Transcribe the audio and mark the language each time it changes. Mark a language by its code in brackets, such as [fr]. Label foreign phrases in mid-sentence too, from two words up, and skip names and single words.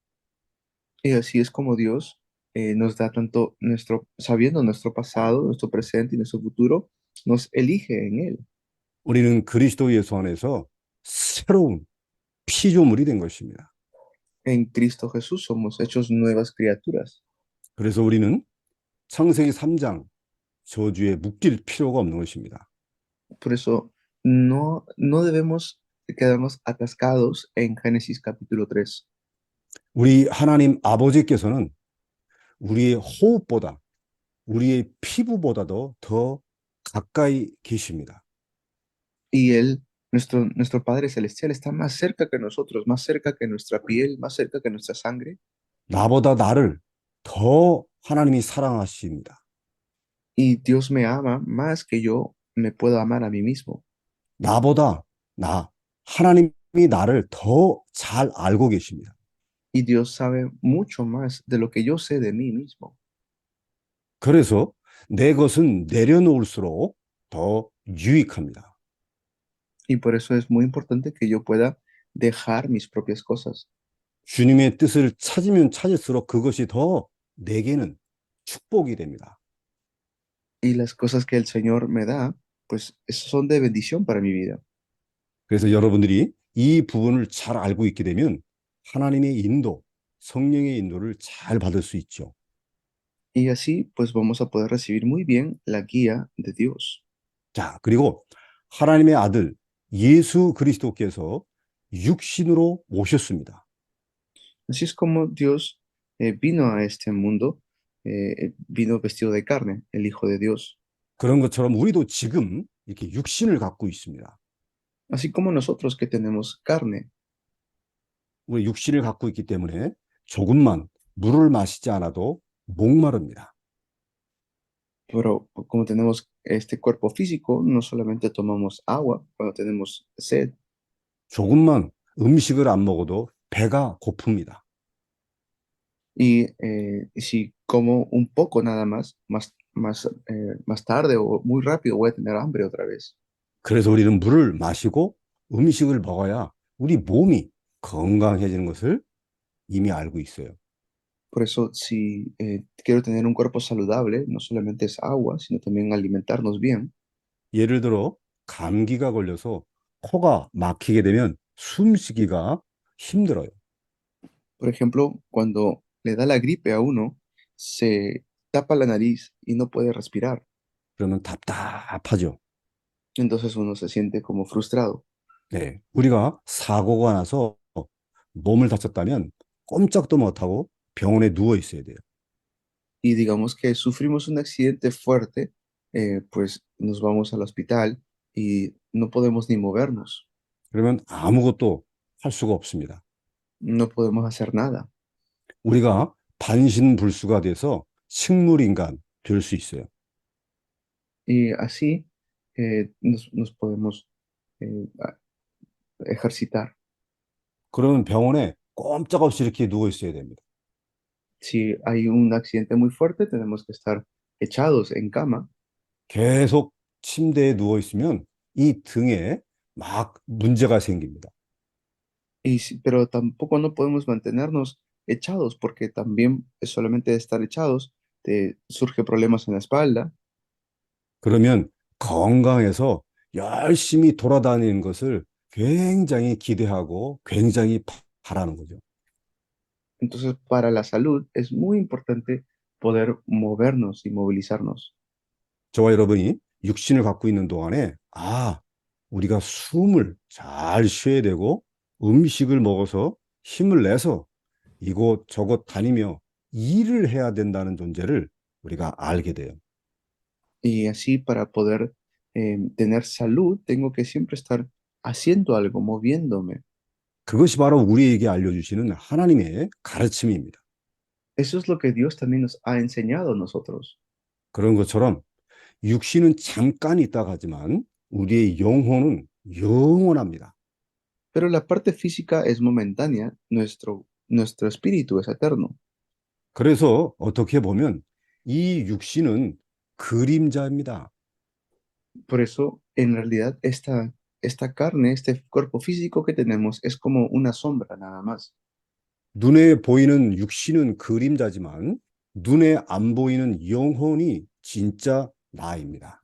[es] Y así es como Dios nos da tanto sabiendo nuestro pasado, nuestro presente y nuestro futuro, nos elige en Él. [ko] 우리는 그리스도 예수 안에서 새로운 피조물이 된 것입니다. [es] En Cristo Jesús somos hechos nuevas criaturas. [ko] 그래서 우리는 창세기 3장 저주에 묶일 필요가 없는 것입니다. [es] Por eso no debemos quedarnos atascados en Génesis capítulo 3. [ko] 우리 하나님 아버지께서는 우리의 호흡보다 우리의 피부보다도 더 가까이 계십니다. [es] Y Él, nuestro Padre Celestial, está más cerca que nosotros, más cerca que nuestra piel, más cerca que nuestra sangre. [ko] 나보다 나를 더 하나님이 사랑하십니다. [es] Y Dios me ama más que yo me puedo amar a mí mismo. [ko] 나보다 하나님이 나를 더 잘 알고 계십니다. [es] Y Dios sabe mucho más de lo que yo sé de mí mismo. [ko] 그래서 내 것은 내려놓을수록 더 유익합니다. [es] Y por eso es muy importante que yo pueda dejar mis propias cosas. [ko] 주님의 뜻을 찾으면 찾을수록 그것이 더 내게는 축복이 됩니다. [es] Y las cosas que el Señor me da, pues son de bendición para mi vida. [ko] 그래서 여러분들이 이 부분을 잘 알고 있게 되면 하나님의 인도, 성령의 인도를 잘 받을 수 있죠. [es] Y así, pues vamos a poder recibir muy bien la guía de Dios. [ko] 자, 그리고 하나님의 아들 예수 그리스도께서 육신으로 오셨습니다. [es] Así es como Dios vino a este mundo, vino vestido de carne, el Hijo de Dios. [ko] 그런 것처럼 우리도 지금 이렇게 육신을 갖고 있습니다. [es] Así como nosotros que tenemos carne, [ko] 우리 육신을 갖고 있기 때문에 조금만 물을 마시지 않아도 목마릅니다. [es] pero como tenemos este cuerpo físico, no solamente tomamos agua cuando tenemos sed, [ko] 조금만 음식을 안 먹어도 배가 고픕니다. [es] y si como un poco nada más tarde o muy rápido voy a tener hambre otra vez. [ko] 그래서 우리는 물을 마시고 음식을 먹어야 우리 몸이 건강해지는 것을 이미 알고 있어요. [es] Por eso, si quiero tener un cuerpo saludable, no solamente es agua, sino también alimentarnos bien. [ko] 예를 들어 감기가 걸려서 코가 막히게 되면 숨쉬기가 힘들어요. [es] Por ejemplo, cuando le da la gripe a uno, se tapa la nariz y no puede respirar. [ko] 그러면 답답하죠. [es] Entonces uno se siente como frustrado. [ko] 네, 우리가 사고가 나서 몸을 다쳤다면 꼼짝도 못하고 병원에 누워 있어야 돼요. [es] Y digamos que sufrimos un accidente fuerte, pues nos vamos al hospital y no podemos ni movernos, [ko] 그러면 아무것도 할 수가 없습니다. [es] no podemos hacer nada. [ko] 우리가 반신불수가 돼서 식물인간 될 수 있어요. [es] Y así nos podemos ejercitar. [ko] 그러면 병원에 꼼짝없이 이렇게 누워 있어야 됩니다. [es] Si hay un accidente muy fuerte, tenemos que estar echados en cama. [ko] 계속 침대에 누워 있으면 이 등에 막 문제가 생깁니다. [es] Pero tampoco no podemos mantenernos echados porque también solamente de estar echados te surge problemas en la espalda. [ko] 그러면 건강해서 열심히 돌아다니는 것을 굉장히 기대하고 굉장히 바라는 거죠. [es] Entonces, para la salud es muy importante poder movernos y movilizarnos. [ko] 저와 여러분이 육신을 갖고 있는 동안에 우리가 숨을 잘 쉬어야 되고 음식을 먹어서 힘을 내서 이곳 저곳 다니며 일을 해야 된다는 존재를 우리가 알게 돼요. [es] Y así para poder tener salud, tengo que siempre estar haciendo algo, moviéndome. [ko] 그것이 바로 우리에게 알려주시는 하나님의 가르침입니다. [es] Eso es lo que Dios también nos ha enseñado a nosotros. [ko] 그런 것처럼 육신은 잠깐 있다 하지만 우리의 영혼은 영원합니다. [es] Pero la parte física es momentánea, nuestro espíritu es eterno. [ko] 그래서 어떻게 보면 이 육신은 그림자입니다. [es] Por eso, en realidad, esta carne, este cuerpo físico que tenemos es como una sombra nada más. [ko] 눈에 보이는 육신은 그림자지만 눈에 안 보이는 영혼이 진짜 나입니다.